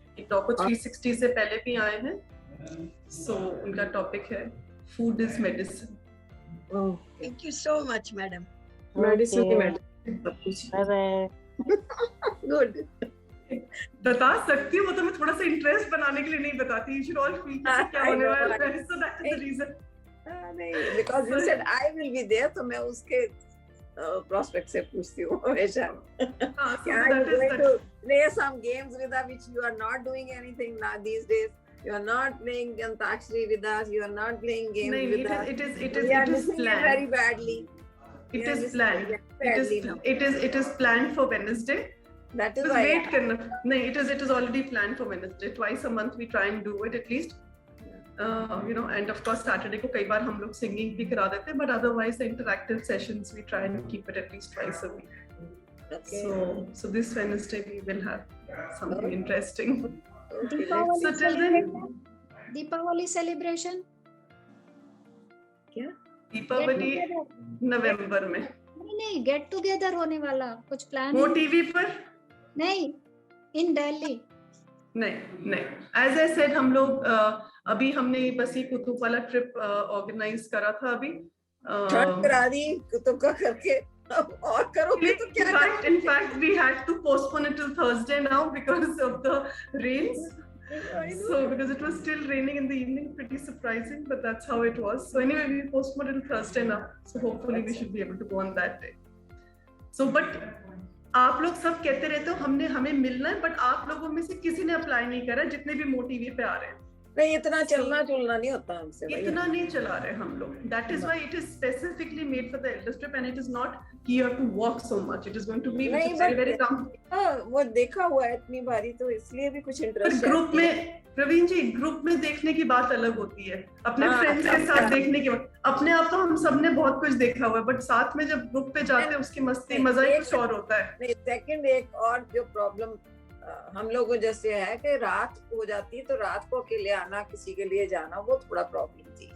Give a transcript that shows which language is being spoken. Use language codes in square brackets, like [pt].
[hi] Doco 360 से पहले भी आए हैं. [en] So [hi] उनका टॉपिक है [en] food is medicine. Oh. Thank you so much, madam. Medicine की medicine. Bye. Good. [hi] बता सकती हूँ, वो तो मैं थोड़ा सा इंटरेस्ट बनाने के लिए नहीं बताती. [en] You should all feel [hi] क्या होने वाला है. [en] So that is the reason. [hi] नहीं, [en] because you said I will be there, [hi] तो मैं उसके prospect से पूछती हूँ हमेशा. [en] Are you going to play some games with us, which you are not doing anything now these days? You are not playing Antakshari with us. You are not playing games with us. We are missing it very badly. It is planned. It is planned for Wednesday. That is [hi] बस [en] why. [hi] Wait करना नहीं, [en] it is already planned for Wednesday. Twice a month we try and do it at least. You know, and of course [hi] Saturday को कई बार हम लोग singing भी करा देते हैं, [en] but otherwise the interactive sessions we try and keep it at least twice a week. Okay. So this Wednesday we will have something interesting. [hi] Deepawali So till then, Deepawali celebration क्या? दीपावली नवंबर में नहीं, गेट टुगेदर होने वाला कुछ प्लान वो TV पर नहीं, इन दिल्ली नहीं एज आई सेड हम लोग अभी हमने बस ये कुतुब वाला ट्रिप ऑर्गेनाइज करा था अभी करा दी कुतुब का करके और करोगे तो क्या [en] in fact we had to postpone it till Thursday now because of the rains. So because it was still raining in the evening, pretty surprising, but that's how it was. So anyway, we postponed it till Thursday now. So hopefully we should be able to go on that day. [hi] So but आप लोग सब कहते रहते हो हमें मिलना है, but आप लोगों में से किसी ने अप्लाई नहीं करा जितने भी मोटीवी पे आ रहे हैं। नहीं, इतना चलना चुलना नहीं होता हमसे, इतना नहीं चला रहे हम लोग। [en] That is why it is specifically made for the elders trip and it is not here to walk so much. It is going to be very calm. [hi] वो देखा हुआ है इतनी बारी, तो इसलिए भी कुछ इंटरेस्ट ग्रुप में प्रवीण जी, ग्रुप में देखने की बात अलग होती है, अपने फ्रेंड्स के साथ देखने की बात। अपने आप तो हम सब ने बहुत कुछ देखा हुआ है, बट साथ में जब ग्रुप पे जाते हैं उसकी मस्ती मजा ही कुछ और होता है। नहीं, सेकंड एक और जो प्रॉब्लम हम लोगों जैसे है कि रात हो जाती है, तो रात को अकेले आना, किसी के लिए जाना, वो थोड़ा प्रॉब्लम थी।